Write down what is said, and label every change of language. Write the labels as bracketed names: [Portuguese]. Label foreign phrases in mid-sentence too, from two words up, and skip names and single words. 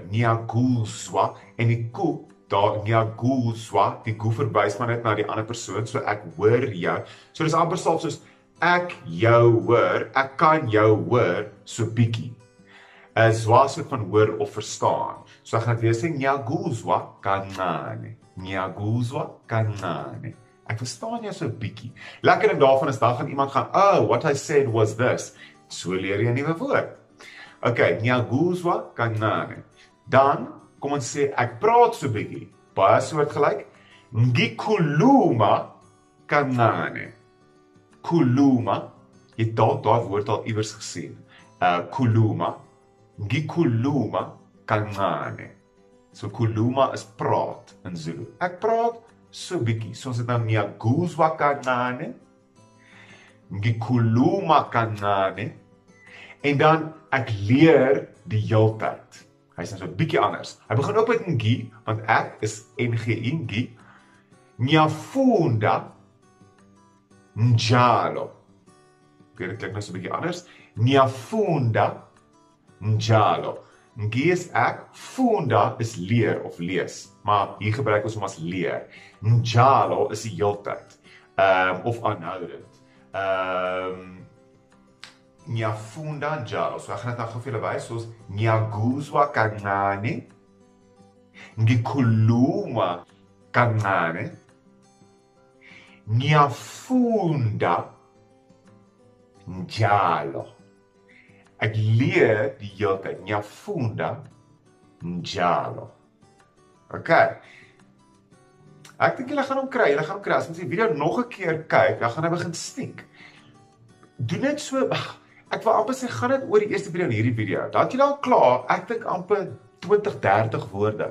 [Afrikaans] Ngiyakuzwa, en die ko, daar ngiyakuzwa, die ko verwys maar net na die ander persoon, so ek hoor jou. So dis amper soos ek jou hoor, ek kan jou hoor so bietjie. Zwa soort van hoor of verstaan. So ek gaan dit weer sê, [Zulu] Ngiyakuzwa kancane. Ngiyakuzwa kancane. [Afrikaans] Ek verstaan jou so bietjie. Lekker ding daarvan is, dan gaan iemand gaan, [English] oh, what I said was this. [Afrikaans] So leer jy 'n nuwe woord. [Zulu] Okay, Ngiyakuzwa kancane. [Afrikaans] Dan, kom ons sê, ek praat so bietjie. Baie soortgelyk. [Zulu] Ngikhuluma kancane. [Afrikaans] Khuluma, jy het daai woord al iewers gesien. [Zulu] Khuluma. Ngikhuluma kancane. [Afrikaans] So khuluma is praat in Zulu. Ek praat so bietjie. So ons het nou [Zulu] Ngiyakuzwa kancane. Ngikhuluma kancane. [Afrikaans] En dan ek leer die heeltyd. Hy is nou so 'n bietjie anders. Hy begin ook met ngi, want ek is NGI, ngi. [Zulu] Ngiyafunda njalo. [Afrikaans] Okay, dit klink nou so 'n bietjie anders. [Zulu] Ngiyafunda njalo. [Afrikaans] Ngi is ek, funda is leer of lees, maar hier gebruik ons hom as leer. Njalo is die heeltyd, of aanhoudend. [Zulu] Ngiyafunda njalo. [Afrikaans] So ek gaan dit nou vir julle wys, soos [Zulu] Ngiyakuzwa kancane. Ngikhuluma kancane. Ngiyafunda njalo. [Afrikaans] Ek leer die heeltyd. [Zulu] Ngiyafunda njalo. [Afrikaans] Okay. Ek dink julle gaan hom kry. As ons die video nog 'n keer kyk, dan gaan hy begin stink. Doen dit so, ek wil amper sê, gaan dit oor die eerste video en hierdie video. Dan het julle al klaar, ek dink amper 20-30 woorde.